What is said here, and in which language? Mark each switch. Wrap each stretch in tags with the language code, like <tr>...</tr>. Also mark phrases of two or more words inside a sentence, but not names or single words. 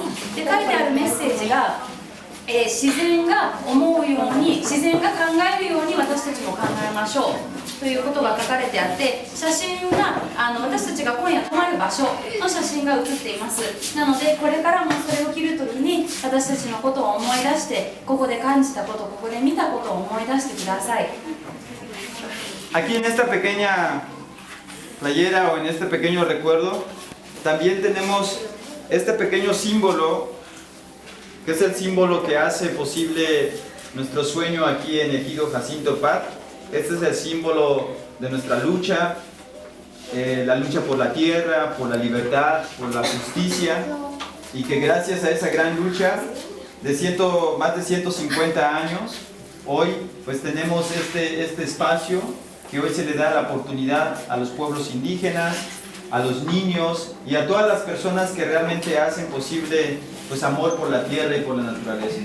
<ja>で書いてあるメッセージが、自然が思うように、自然が考えるように私たちも考えましょうということが書かれてあって、写真が私たちが今夜泊まる場所の写真が写っています。なのでこれからもそれを着るときに私たちのことを思い出して、ここで感じたこと、ここで見たことを思い出してください。</ja> <es>Aquí en esta pequeña playera o en este pequeño recuerdo también tenemos este pequeño símbolo, que es el símbolo que hace posible nuestro sueño aquí en Ejido Jacinto Pat. Este es el símbolo de nuestra lucha, la lucha por la tierra, por la libertad, por la justicia, y que gracias a esa gran lucha de más de 150 años, hoy pues tenemos este espacio que hoy se le da la oportunidad a los pueblos indígenas, a los niños y a todas las personas que realmente hacen posible pues amor por la tierra y por la naturaleza.</es>